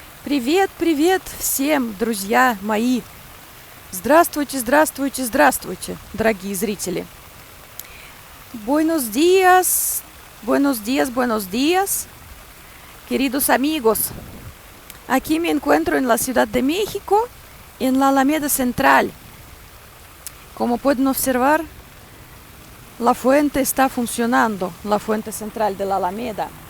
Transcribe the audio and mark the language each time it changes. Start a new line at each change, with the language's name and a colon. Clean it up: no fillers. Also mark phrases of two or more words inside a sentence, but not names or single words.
Russian: Привет, привет всем, друзья мои! Здравствуйте, здравствуйте, здравствуйте, дорогие зрители!
Spanish: Buenos días, buenos días, buenos días, queridos amigos. Aquí me encuentro en la Ciudad de México, en la Alameda Central. Como pueden observar, la fuente está funcionando, la fuente central de la Alameda.